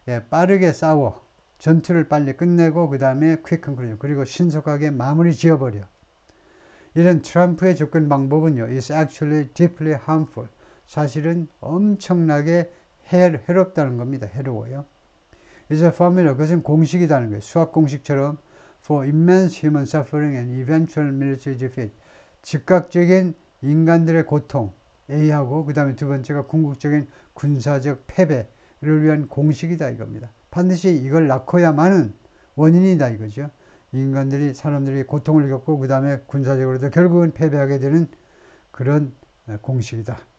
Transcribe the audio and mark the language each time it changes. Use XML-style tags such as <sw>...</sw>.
<ko>빠르게 싸워, 전투를 빨리 끝내고 그 다음에</ko> <en>quick conclusion,</en> <ko>그리고 신속하게 마무리 지어버려. 이런 트럼프의 접근 방법은요,</ko> <en>is actually deeply harmful.</en> <ko>사실은 엄청나게 해롭다는 겁니다. 해로워요.</ko> <en>It's a formula,</en> <ko>그것은 공식이라는 거예요. 수학 공식처럼</ko> <en>for immense human suffering and eventual military defeat.</en> <ko>즉각적인 인간들의 고통, A하고 그 다음에 두 번째가 궁극적인 군사적 패배를 위한 공식이다 이겁니다. 반드시 이걸 낳고야만은 원인이다 이거죠. 사람들이 고통을 겪고 그 다음에 군사적으로도 결국은 패배하게 되는 그런 공식이다.</ko>